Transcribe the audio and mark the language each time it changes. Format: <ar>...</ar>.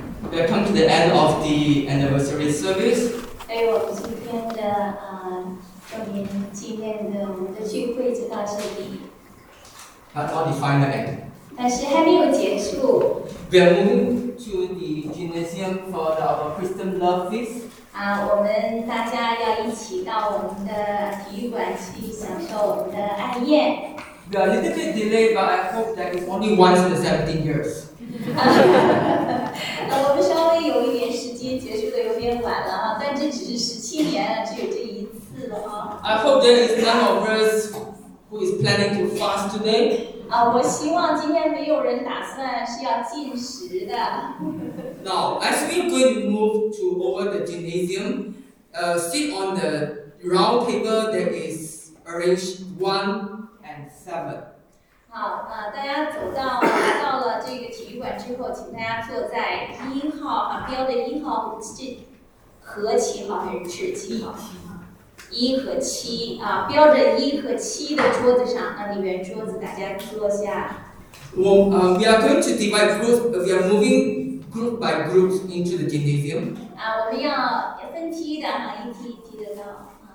<en>we have come to the end of the anniversary service.</en> <zh>哎，我们今天的我们今天的我们的聚会就到这里。</zh> <en>Not all the final end.</en> <zh>但是还没有结束。</zh> <en>We are moving to the gymnasium for our Christian love feast.</en> <zh>啊，我们大家要一起到我们的体育馆去享受我们的爱宴。</zh> <en>We are a little bit delayed, but I hope that it's only once in the 17 years.</en> <zh>我们稍微有一点时间，结束的有点晚了，但这只是17年了，只有这一次了。</zh> <en>I hope there is none of us who is planning to fast today.</en> <zh>我希望今天没有人打算是要禁食的。</zh> <en>Now, as we're going to move to over the gymnasium, sit on the round table that is arranged 1 and 7.</en> <zh>好，大家走到来到了这个体育馆之后，请大家坐在一号啊，标的一号这和七号还是是七号？一和七啊，标着一和七的桌子上，那里圆桌子，大家坐下。</zh> <en>We are going to divide groups. We are moving group by group into the gymnasium.</en> <zh>我们要分梯的哈，一梯一梯的到。</zh>